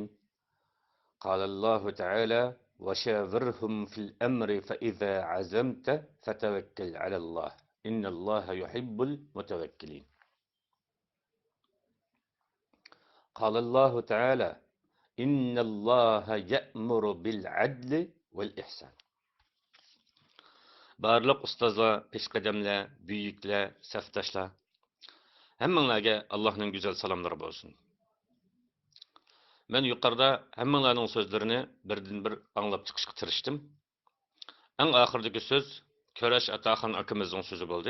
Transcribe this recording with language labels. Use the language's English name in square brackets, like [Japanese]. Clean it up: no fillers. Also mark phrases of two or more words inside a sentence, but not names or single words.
[Arabic] قال الله تعالى: وشاورهم في الأمر فإذا عزمت فتوكل على الله إن الله يحب المتوكلين. قال الله تعالى: إن الله يأمر بالعدل والإحسان. [Uzbek] Barliq ustozlar, peshqadamlar, buyuklar, safdoshlar, hammanglarga Allohning go'zal salomlari bo'lsin. Men yuqorida hammanglarning so'zlarini birdan-bir anglab chiqishga tirishdim. Eng oxirdagi so'z Ko'rash Ataxon akamizning so'zi bo'ldi.